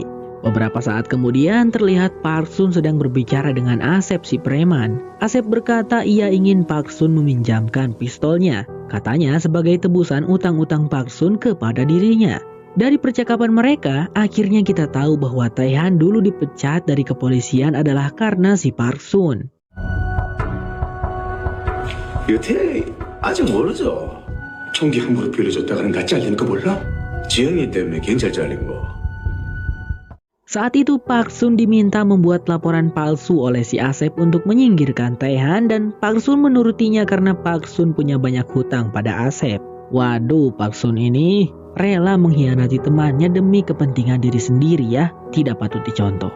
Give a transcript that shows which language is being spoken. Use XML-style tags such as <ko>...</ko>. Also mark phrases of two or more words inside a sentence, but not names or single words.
<id>Beberapa saat kemudian terlihat Park Sun sedang berbicara dengan Asep si preman. Asep berkata ia ingin Park Sun meminjamkan pistolnya. Katanya sebagai tebusan utang-utang Park Sun kepada dirinya. Dari percakapan mereka, akhirnya kita tahu bahwa Taehan dulu dipecat dari kepolisian adalah karena si Park Sun.</id> <ko>여태 아직 모르죠. 총기 함부로 빌려줬다가는 나 잘리는 거 몰라? 지영이 때문에 경찰 잘린 거.</ko> <id>Saat itu Park Sun diminta membuat laporan palsu oleh si Asep untuk menyingkirkan Taehan dan Park Sun menurutinya karena Park Sun punya banyak hutang pada Asep. Waduh, Park Sun ini rela mengkhianati temannya demi kepentingan diri sendiri ya, tidak patut dicontoh.</id>